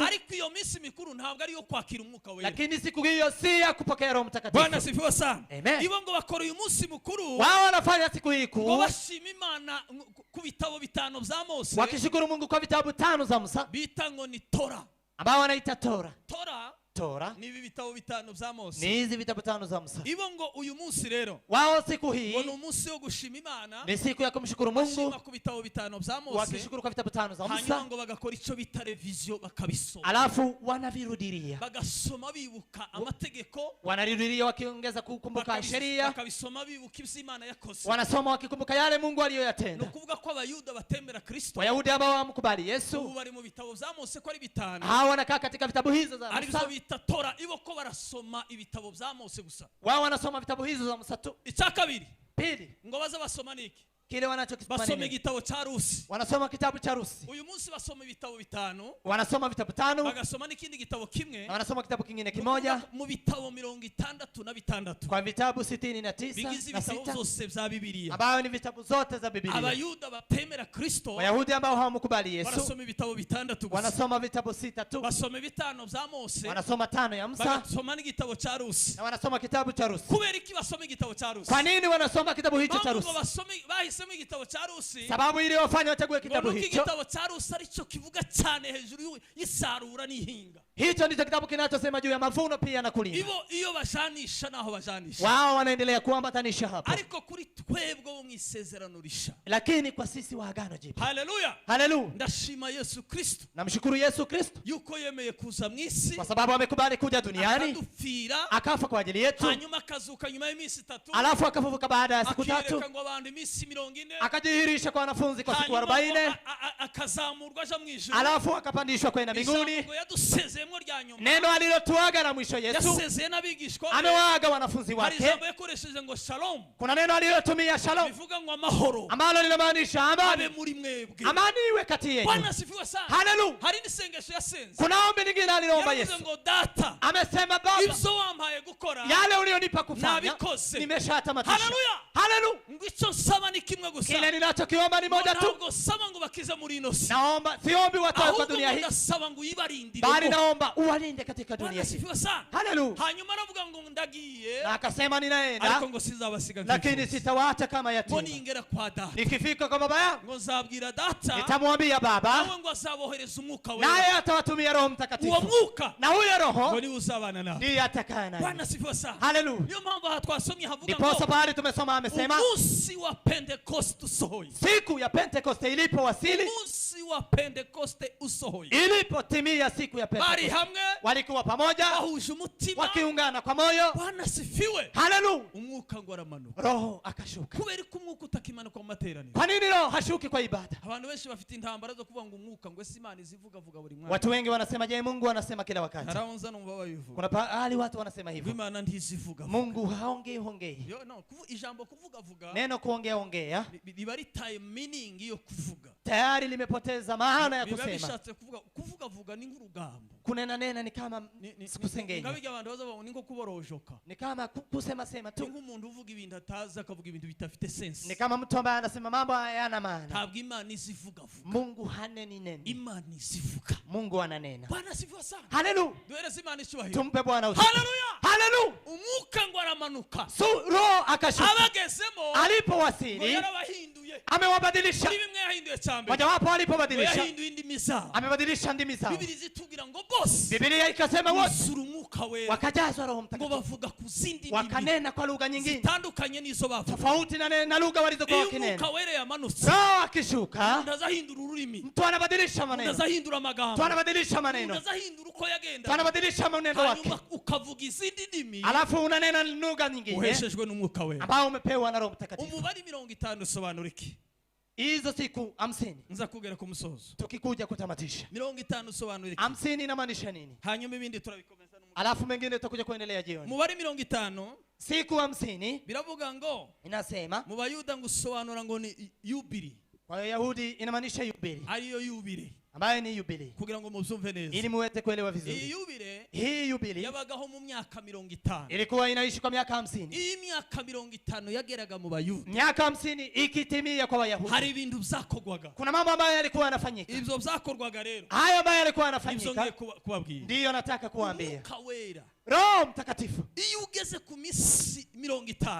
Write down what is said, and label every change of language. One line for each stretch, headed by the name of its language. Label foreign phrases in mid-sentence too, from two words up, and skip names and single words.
Kinyarwanda: ariko iyo minsi mikuru ntabwo ari iyo kwakira umwuka wera.
Swahili: lakini siku hiyo si ya kupokea Roho Bwana Mtakatifu. asifiwe sana. Amen.
Kinyarwanda: Ibo ngo bakora uyu munsi mukuru
Swahili: Wao wanafanya siku hii
Kinyarwanda: ngo
Swahili: kuu
Kinyarwanda: bashima Imana ku bitabo bitanu bya Mose
Swahili: wakishukuru Mungu kwa vitabu 5 za Musa
Kinyarwanda: bita ngo ni Tora.
Swahili: ambao wanaita Tora.
Kinyarwanda: Tora ni ibi bitabo bitanu bya Mose.
Swahili: Ni hizi vitabu 5 za Musa.
Kinyarwanda: Ibo ngo uyu munsi rero
Swahili: Wao siku hii
Kinyarwanda: ngo ni umunsi wo gushima Imana,
Swahili: ni siku ya kumshukuru Mungu
Kinyarwanda: bashima ku bitabo bitanu bya Mose,
Swahili: wakishukuru kwa vitabu 5 za
Kinyarwanda: hanyuma
Swahili: Musa,
Kinyarwanda: ngo bagakora icyo bita revision bakabisoma,
Swahili: alafu wanavirudilia,
Kinyarwanda: bagasoma bibuka amategeko,
Swahili: wanarirudilia wakiongeza kukumbuka sheria,
Kinyarwanda: bakabisoma bibuka ibyo Imana yakoze.
Swahili: wanasoma wakikumbuka yale Mungu
Kinyarwanda: Ni
Swahili: aliyoyatenda.
Kinyarwanda: ukuvuga ko abayuda batemera Kristo
Swahili: Wayahudi ambao hawamkubali
Kinyarwanda: ubu
Swahili: Yesu,
Kinyarwanda: bari mu bitabo bya Mose ko ari bitanu,
Swahili: hao wanakaa katika vitabu hizo za
Kinyarwanda: aribyo
Swahili: Musa.
Kinyarwanda: bita Tora. Ibo ko barasoma ibitabo bya Mose gusa.
Swahili: Wao wanasoma vitabu hizo za Musa tu.
Kinyarwanda: Icya kabiri
Swahili: Pili,
Kinyarwanda: ngo baza basoma niki?
Swahili: kile wanachokisoma
Kinyarwanda: Basoma
Swahili: nini?
Kinyarwanda: igitabo cya Rusi.
Swahili: Wanasoma kitabu cha Rusi,
Kinyarwanda: Uyu munsi basoma ibitabo bitanu,
Swahili: wanasoma vitabu 5
Kinyarwanda: bagasoma n'ikindi gitabo kimwe,
Swahili: na wanasoma kitabu kingine kimoja
Kinyarwanda: mu bitabo 66
Swahili: kwa vitabu 69
Kinyarwanda: bigize
Swahili: na
Kinyarwanda: ibitabo 6 byose bya Bibiliya.
Swahili: ambayo ni vitabu zote za Biblia.
Kinyarwanda: Abayuda batemera Kristo
Swahili: Wayahudi ambao hawamkubali Yesu
Kinyarwanda: barasoma ibitabo 6 gusa,
Swahili: wanasoma vitabu 6 tu,
Kinyarwanda: basoma bitanu bya Mose,
Swahili: wanasoma 5 ya Musa
Kinyarwanda: bagasoma n'igitabo cya Rusi.
Swahili: na wanasoma kitabu cha Rusi.
Kinyarwanda: Kubera iki basoma igitabo cya Rusi?
Swahili: Kwa nini wanasoma kitabu hicho cha
Kinyarwanda: Mpamvu ngo
Swahili: Rusi?
Kinyarwanda: bahisemo igitabo cya Rusi,
Swahili: Sababu ili wafanye wachague
Kinyarwanda: ngo
Swahili: kitabu
Kinyarwanda: nuko
Swahili: hicho.
Kinyarwanda: igitabo cya Rusi aricyo kivuga cyane hejuru y'isarura n'ihinga.
Swahili: Hicho ndicho kitabu kinachosema juu ya mavuno pia na kulima.
Kinyarwanda: Ibo iyo bajanisha naho bajanisha,
Swahili: Wao wanaendelea kuambatanisha hapo,
Kinyarwanda: ariko kuri twebwe bo mu isezerano risha.
Swahili: lakini kwa sisi wa agano jipya, Haleluya, haleluya,
Kinyarwanda: ndashima Yesu Kristo
Swahili: namshukuru Yesu Kristo
Kinyarwanda: yuko yemeye kuza mu isi,
Swahili: kwa sababu amekubali kuja duniani
Kinyarwanda: akadupfira,
Swahili: akafa kwa ajili yetu,
Kinyarwanda: hanyuma akazuka nyuma y'iminsi 3,
Swahili: alafu akafufuka baada ya siku 3,
Kinyarwanda: akiyereka ngo abantu iminsi 40,
Swahili: akajidhihirisha kwa wanafunzi kwa siku
Kinyarwanda: hanyuma
Swahili: 40,
Kinyarwanda: akazamurwa aja mu ijuru,
Swahili: alafu akapandishwa kwenda mbinguni,
Kinyarwanda: ngo yadusezeye yasezeyemo rya nyuma
Swahili: neno alilotuaga na mwisho Yesu
Kinyarwanda: yasezeye n'abigishwa be
Swahili: amewaaga wanafunzi
Kinyarwanda: hari
Swahili: wake.
Kinyarwanda: ijambo yakoresheje ngo shalom
Swahili: Kuna neno alilotumia shalom
Kinyarwanda: bivuga ngo amahoro
Swahili: ambalo linamaanisha amani.
Kinyarwanda: abe muri mwebwe.
Swahili: Amani iwe kati yenu. Bwana asifiwe sana. Haleluya.
Kinyarwanda: Hari n'isengesho yasenze
Swahili: Kuna ombi lingine aliloomba
Kinyarwanda: yaravuze
Swahili: Yesu.
Kinyarwanda: ngo data
Swahili: Amesema Baba,
Kinyarwanda: ibyo wampaye gukora
Swahili: yale ulionipa kufanya
Kinyarwanda: nabikoze.
Swahili: nimeshatamatisha. Haleluya. Haleluya.
Kinyarwanda: ngo icyo nsaba ni kimwe gusa
Swahili: Kile ninachokiomba ni moja tu.
Kinyarwanda: ntabwo saba ngo bakize muri ino si
Swahili: Naomba, siombi watoe kwa
Kinyarwanda: ahubwo
Swahili: dunia hii,
Kinyarwanda: ndasaba ngo uyibarindire
Swahili: bali naomba uwalinde katika dunia Bwana hii. asifiwe sana. Haleluya.
Kinyarwanda: Hanyuma aravuga ngo ndagiye
Swahili: Na akasema ninaenda,
Kinyarwanda: ariko ngo sizabasiga
Swahili: lakini
Kinyarwanda: nk'ifuza.
Swahili: sitawaacha kama
Kinyarwanda: ngo
Swahili: yatima.
Kinyarwanda: ningera kwa data
Swahili: Nikifika kwa baba yangu
Kinyarwanda: ngo nzabwira data
Swahili: nitamwambia Baba,
Kinyarwanda: nawe ngo azabohereza umwuka
Swahili: naye
Kinyarwanda: wera
Swahili: atawatumia Roho
Kinyarwanda: uwo
Swahili: Mtakatifu,
Kinyarwanda: mwuka
Swahili: na huyo
Kinyarwanda: ngo
Swahili: Roho
Kinyarwanda: niwe uzabana nawe.
Swahili: ndiye atakaa Bwana naye. asifiwe sana. Haleluya.
Kinyarwanda: Niyo mpamvu aha twasomye havuga
Swahili: Ndiposa
Kinyarwanda: ngo
Swahili: pahali tumesoma amesema
Kinyarwanda: umunsi wa pentekoste usohoye.
Swahili: siku ya Pentekoste ilipowasili,
Kinyarwanda: Umunsi wa pentekoste usohoye
Swahili: ilipotimia siku ya
Kinyarwanda: bari
Swahili: Pentekoste,
Kinyarwanda: hamwe
Swahili: walikuwa pamoja
Kinyarwanda: bahuje umutima.
Swahili: wakiungana kwa moyo. Bwana asifiwe. Haleluya.
Kinyarwanda: Umwuka ngo aramanuka.
Swahili: Roho akashuka.
Kinyarwanda: Kubera ko umwuka utakimanuka mu materaniro,
Swahili: Kwa nini Roho hashuki kwa ibada?
Kinyarwanda: abantu benshi bafite intambara zo kuvuga ngo umwuka ngo ese Imana izivugavuga buri mwanya.
Swahili: Watu wengi wanasema, je, Mungu anasema kila wakati?
Kinyarwanda: Haraunza numva babivuga
Swahili: Kuna pahali watu wanasema
Kinyarwanda: ngo
Swahili: hivyo,
Kinyarwanda: Imana ntizivuga.
Swahili: Mungu haongei.
Kinyarwanda: Yo no ijambo kuvugavuga
Swahili: Neno kuongea
Kinyarwanda: biba ritaye meaning yo kuvuga.
Swahili: tayari limepoteza maana ya
Kinyarwanda: Biba
Swahili: kusema.
Kinyarwanda: bishatse kuvugavuga ni nk'urugambo.
Swahili: Kunena nena ni kama kusengenya,
Kinyarwanda: ngabijya abantu bazavuga ni nko kuborojoka.
Swahili: ni kama kusema sema
Kinyarwanda: Ni
Swahili: tu,
Kinyarwanda: nk'umuntu uvuga ibintu atazi akavuga ibintu bitafite sense.
Swahili: ni kama mtu ambaye anasema mambo hayana maana.
Kinyarwanda: Ntabwo Imana izivugavuga.
Swahili: Mungu haneni neno,
Kinyarwanda: Imana izivuga.
Swahili: Mungu ananena. Bwana asifiwe sana. Haleluya.
Kinyarwanda: Duhereze Imana icyubahiro.
Swahili: Tumpe Bwana usifiwe. Haleluya. Haleluya.
Kinyarwanda: Umwuka ngo aramanuka.
Swahili: Roho akashuka,
Kinyarwanda: Abagezemo ngo
Swahili: alipowasili
Kinyarwanda: yarabahinduye.
Swahili: amewabadilisha.
Kinyarwanda: Kuri bimwe yahinduye cyane.
Swahili: Mojawapo alipobadilisha,
Kinyarwanda: Yahinduye indimi zabo.
Swahili: amebadilisha ndimi zao.
Kinyarwanda: Bibiri zitubwira ngo bose
Swahili: Biblia ikasema wote
Kinyarwanda: buzura umwuka wera
Swahili: wakajazwa Roho
Kinyarwanda: ngo
Swahili: Mtakatifu,
Kinyarwanda: bavuga ku zindi ndimi
Swahili: wakanena kwa lugha nyingine
Kinyarwanda: zitandukanye n'izo bavuga.
Swahili: tofauti na lugha walizokuwa
Kinyarwanda: Iyo umwuka
Swahili: wakinena.
Kinyarwanda: wera yamanutse,
Swahili: Roho akishuka,
Kinyarwanda: umuntu azahindura ururimi,
Swahili: mtu anabadilisha
Kinyarwanda: umuntu
Swahili: maneno,
Kinyarwanda: azahindura
Swahili: mtu
Kinyarwanda: amagambo,
Swahili: anabadilisha
Kinyarwanda: umuntu
Swahili: maneno,
Kinyarwanda: azahindura uko
Swahili: mtu
Kinyarwanda: yagenda,
Swahili: anabadilisha mwenendo wake,
Kinyarwanda: hanyuma ukavuga izindi ndimi
Swahili: alafu unanena lugha nyingine
Kinyarwanda: uheshejwe n'umwuka wera.
Swahili: ambao umepewa na Roho Mtakatifu.
Kinyarwanda: Umubare 50 usobanura iki?
Swahili: Hizo siku 50
Kinyarwanda: Nza kugera ku musozo.
Swahili: tukikuja kutamatisha,
Kinyarwanda: 50 usobanura iki?
Swahili: 50 inamaanisha nini?
Kinyarwanda: Hanyuma ibindi turabikomeza n'umwuka.
Swahili: Alafu mengine tutakuja kuendelea jioni.
Kinyarwanda: Umubare 50
Swahili: Siku 50
Kinyarwanda: biravuga ngo
Swahili: inasema
Kinyarwanda: mu Bayuda ngo usobanura ngo ni yubili,
Swahili: kwa Wayahudi inamaanisha yubile,
Kinyarwanda: ariyo yubile,
Swahili: ambayo ni yubile,
Kinyarwanda: kugira ngo mubyumve neza.
Swahili: ili muweze kuelewa
Kinyarwanda: Iyi
Swahili: vizuri.
Kinyarwanda: yubile
Swahili: Hii yubile
Kinyarwanda: yabagaho mu myaka 50.
Swahili: ilikuwa inaishi kwa miaka 50.
Kinyarwanda: Iyi myaka 50 yageraga mu Bayuda,
Swahili: Miaka 50 ikitimia kwa Wayahudi,
Kinyarwanda: hari ibintu byakorwaga.
Swahili: kuna mambo ambayo yalikuwa yanafanyika.
Kinyarwanda: Ibyo byakorwaga rero
Swahili: Hayo ambayo yalikuwa
Kinyarwanda: ibyo ngiye
Swahili: yanafanyika
Kinyarwanda: kubabwira.
Swahili: ndiyo nataka kuambia.
Kinyarwanda: Umwuka wera
Swahili: Roho Mtakatifu
Kinyarwanda: iyo ugeze ku minsi 50,